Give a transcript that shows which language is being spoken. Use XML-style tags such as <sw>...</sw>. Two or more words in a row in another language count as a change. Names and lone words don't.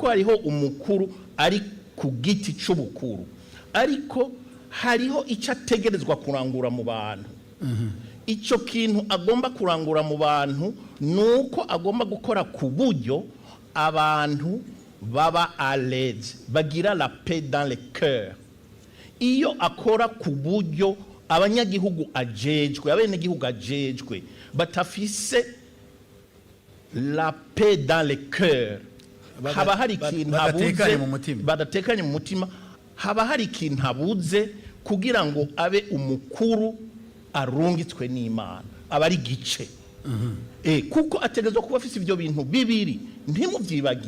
<rn>hariho umukuru ari ku giti c'ubukuru ariko hariho icyo ategerezwa kurangura mu bantu icyo kintu agomba kurangura mu bantu nuko agomba gukora ku buryo abantu baba</rn> <fr>à l'aise</fr> <rn>bagira</rn> <fr>la paix dans le cœur</fr> <rn>iyo akora ku buryo abanyagihugu ajejwe abenegihugu ajejwe batafise</rn> <fr>la paix dans le cœur</fr> <rn>haba hari ikintu badatekanye mu mutima haba hari ikintu abuze kugira ngo abe umukuru arungitswe n'Imana aba ari gice kuko ategerezwa kuba afise ibyo bintu bibiri ntimuvyibagiye</rn>